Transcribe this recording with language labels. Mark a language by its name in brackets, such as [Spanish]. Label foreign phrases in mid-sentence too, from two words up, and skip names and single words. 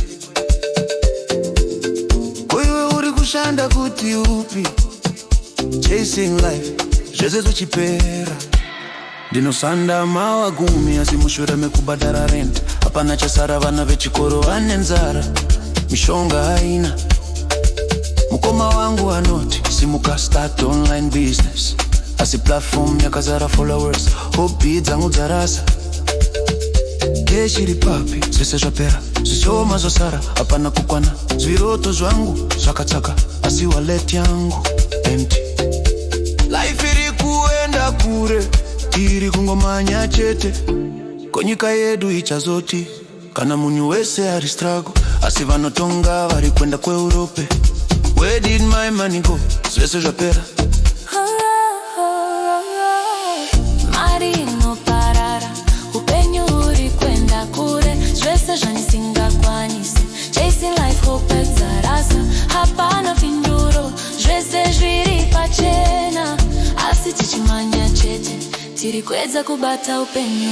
[Shona] Iwe uri kushanda kuti upi, [English] chasing life [Shona] zvese zvichipera. Ndinosanda mawa gumi asi mushure mekubhadhara rent hapana chasara. Vana vechikoro vane nzara, mishonga haina. Mukoma wangu anoti simuka [English] start online business, [Shona] asi platform yakazara followers. Hobby dzangu dzarasa, cash iri papi, zvese zvapera. Zvishoma zvasara, hapana kukwana. Zviroto zvangu zvakatsaka, asi wallet yangu empty. Life iri kuenda kure, tiri kungomanya chete. Konyika yedu ichazoti kana munhu wese ari struggle, asi vanotonga vari kwenda kweUrope. [English] Where did my money go? [Shona] Zvese zvapera. Mari inoparara, upenyu uri kwenda kure. Zvese zvanisingakwanisi, [English] chasing life hope [Shona] dzarasa. Hapana pinduro, zvese zviri pachena, asi tichimanya chete, tiri kwedza kubata upenyu.